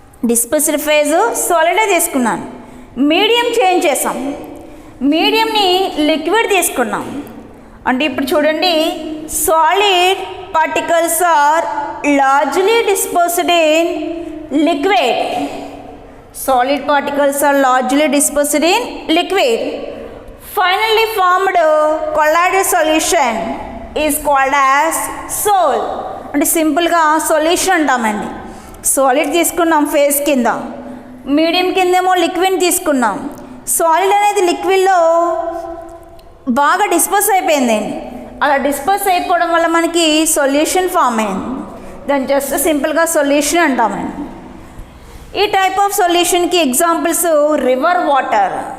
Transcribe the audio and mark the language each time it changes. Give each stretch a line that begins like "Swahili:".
Telugu: Dispersed phase సాలిడే తీసుకున్నాను. Medium change చేసాం, మీడియంని liquid తీసుకున్నాం. అంటే ఇప్పుడు చూడండి,
English: Solid particles are largely dispersed in liquid. Solid particles are largely dispersed in liquid. Finally formed colloidal solution is called as sol.
Telugu: అంటే సింపుల్గా solution అంటామండి. Solid తీసుకున్నాం ఫేజ్ కింద, మీడియం కిందేమో లిక్విడ్ తీసుకున్నాం. సాలిడ్ అనేది లిక్విడ్లో బాగా డిస్పర్స్ అయిపోయిందండి. అలా డిస్పర్స్ అయిపోవడం వల్ల మనకి సొల్యూషన్ ఫామ్ అయింది. దాన్ని జస్ట్ సింపుల్గా సొల్యూషన్ అంటామండి. ఈ type of సొల్యూషన్కి examples river water.